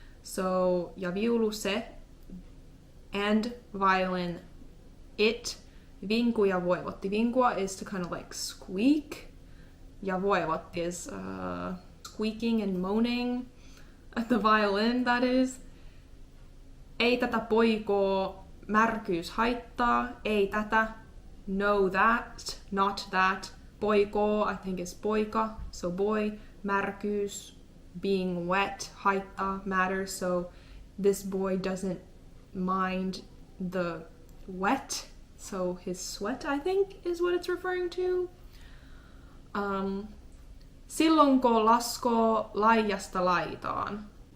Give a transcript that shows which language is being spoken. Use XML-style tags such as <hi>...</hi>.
<fi>So ja viulu se</fi> <en>and violin it,</en> <fi>vinkui ja voevotti.</fi> <en>Vinkua is to kind of like squeak. Ja voevotti is squeaking and moaning. The violin, that is.</en> <fi>Ei tätä poikoo märkyys haittaa. Ei tätä.</fi> <en>No that, not that. Poikoo, I think is poika, so boy. Märkyys, being wet, haittaa, matters. So this boy doesn't mind the wet, so his sweat, I think, is what it's referring to.</en> <fi>Silloinko laskoo laidasta laitaan.</fi>